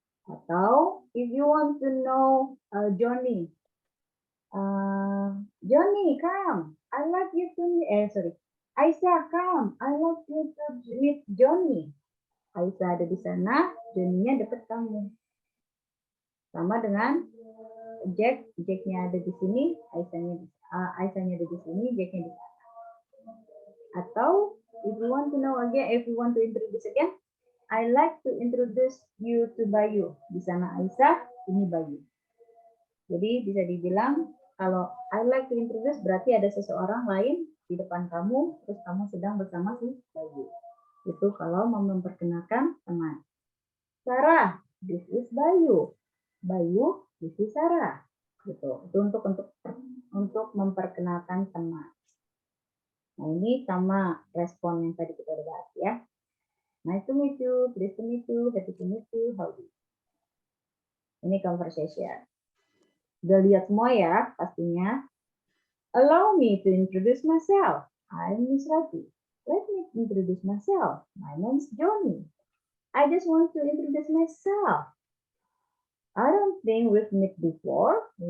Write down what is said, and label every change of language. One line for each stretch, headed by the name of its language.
English: Atau if you want to know Johnny, Johnny, come. I like you to meet. Aisyah, come. I like you to meet Johnny.
Indonesian: Aisyah ada di sana, Johnny-nya dekat kamu. Sama dengan Jack, Jack-nya ada di sini, Aisyah-nya ada di sini, Jack-nya di sana.
English: Atau if you want to know again, if you want to introduce again, I like to introduce you to Bayu.
Indonesian: Di sana Aisyah, ini Bayu. Jadi bisa dibilang kalau
English: I like to introduce
Indonesian: berarti ada seseorang lain di depan kamu, terus kamu sedang bersama si Bayu. Itu kalau mau memperkenalkan teman. Sarah,
English: this is Bayu. Bayu, this is Sarah.
Indonesian: Gitu. Itu untuk memperkenalkan teman. Nah, ini sama respon yang tadi kita udah bahas ya.
English: Nice to meet you, pleased to meet you, happy to meet you, how do you?
Indonesian: Ini conversation. Udah lihat semua ya, pastinya.
English: Allow me to introduce myself. I'm Miss Rati. Let me introduce myself. My name is Johnny. I just want to introduce myself. I don't think we've met before.